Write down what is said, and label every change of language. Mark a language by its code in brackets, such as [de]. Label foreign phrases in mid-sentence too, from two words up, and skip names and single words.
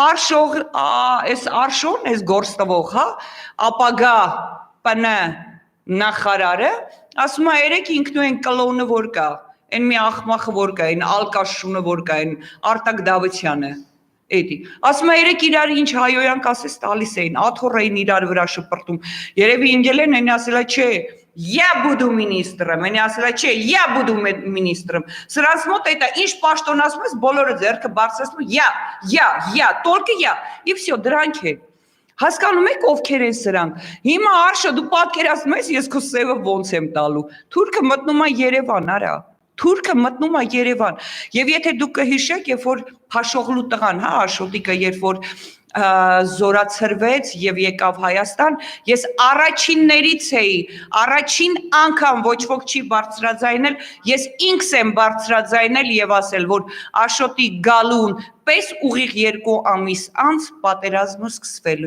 [hy] այս Արշոն, այս գործտվող, ապագա պնը նախարարը, ասում է երեք ինքնու են կլոնը որ կա, են մի աղմախը որ կա, են ալկաշունը որ կա, են Արտակ Դավթյանը, ասում է երեք իրար ինչ հայոյանք ասես տալիս էին, աթոռ էին իրար վրա շպրտում, երևի ինգել են, են ասելա չէ, [ru] Я буду министром, они [hy] ասել է, չէ, [ru] я буду министром, [hy] սրանց մոտ էտա, ինչ պաշտոն ասում ես, բոլորը ձեռքը բարձրացնում, [ru] я, только я, и все, [hy] դրանք է, հասկանում եք ովքեր են սրանք, հիմա Արշա, դու պատկերացնում ես, ես քո սևը ոնց եմ տալու, թուրքը մտնում է Երևան, արա, թուրքը մտնում է Երևան, եւ եթե դուք կհիշեք, երբ որ Փաշողլու տղան, Աշոտիկը, երբ որ զորացրվեց եւ եկավ Հայաստան, ես առաջիններից էի, առաջին անգամ ոչ ոք չի բարձրաձայնել, ես ինքս եմ բարձրաձայնել եւ ասել, որ Աշոտի գալուն պես ուղիղ 2 ամիս անց պատերազմը սկսվելու